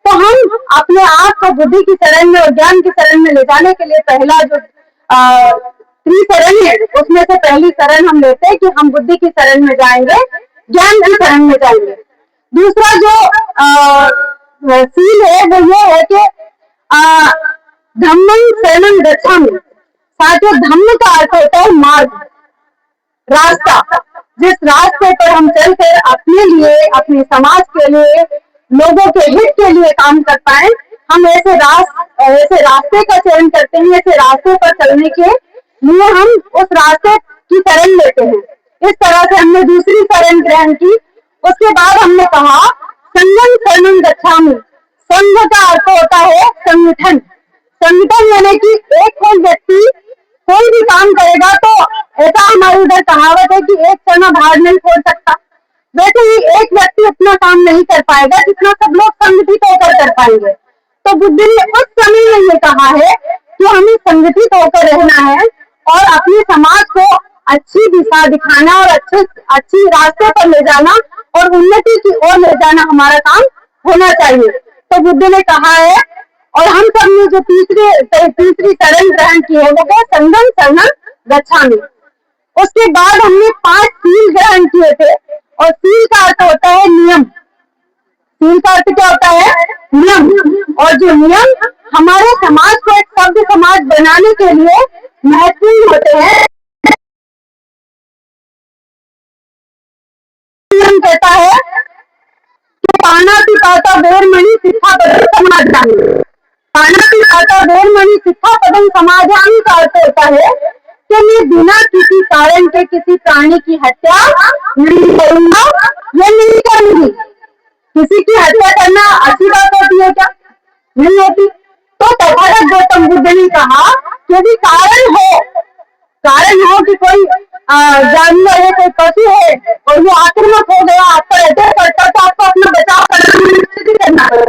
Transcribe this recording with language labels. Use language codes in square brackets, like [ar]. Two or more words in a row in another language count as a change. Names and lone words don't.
[hi] तो हम अपने आप को बुद्धि की शरण में और ज्ञान की शरण में ले जाने के लिए पहला जो त्रिशरण है, उसमें से पहली शरण हम लेते हैं कि हम बुद्धि की शरण में जाएंगे, ज्ञान की शरण में जाएंगे। दूसरा जो सील है वो ये है कि [pi] धम्मं शरणं गच्छामि। [hi] साथियों, धम्म का अर्थ होता है मार्ग, रास्ता। जिस रास्ते पर हम चलकर अपने लिए, अपने समाज के लिए, लोगों के हित के लिए काम कर पाए, हम ऐसे रास्ते का चयन करते हैं। ऐसे रास्ते पर चलने के लिए हम उस रास्ते की शरण लेते हैं। इस तरह से हमने दूसरी शरण ग्रहण की। उसके बाद हमने कहा [pi] संघं शरणं गच्छामि। [hi] संघ का अर्थ होता है संगठन। संगठन यानी कि एक कोई व्यक्ति कोई भी काम करेगा तो ऐसा हमारे इधर कहावत है कि एक चना भार नहीं छोड़ सकता। वैसे ही एक व्यक्ति उतना काम नहीं कर पाएगा जितना सब लोग संगठित होकर कर पाएंगे। तो बुद्ध ने उस समय में ये कहा है कि हमें संगठित होकर रहना है और अपने समाज को अच्छी दिशा दिखाना और अच्छी रास्ते पर ले जाना और उन्नति की ओर ले जाना हमारा काम होना चाहिए। तो बुद्ध ने कहा है, और हम सब ने जो तीसरी शरण ग्रहण की है वो है [pi] संघं शरणं गच्छामि। [hi] उसके बाद हमने 5 सील ग्रहण किए थे, और सील का अर्थ होता है नियम। सील का अर्थ क्या होता है? नियम। और जो नियम हमारे समाज को एक सभ्य समाज बनाने के लिए महत्वपूर्ण होते हैं। नियम कहता है कि [pi] पाणातिपाता वेरमणि सिक्खापदं समादयामि। पाणातिपाता वेरमणि सिक्खापदं समादयामि [hi] का अर्थ होता है कि मैं बिना किसी कारण के किसी प्राणी की हत्या नहीं करूंगा या नहीं करूंगी। किसी की हत्या करना अच्छी बात होती है क्या? नहीं होती। तो तथागत गौतम बुद्ध ने कहा कि यदि कारण हो कि कोई जानवर है, कोई पशु है और वो आक्रामक हो गया, आपको अटैक करता, तो आपको अपना बचाव करना पड़ेगा।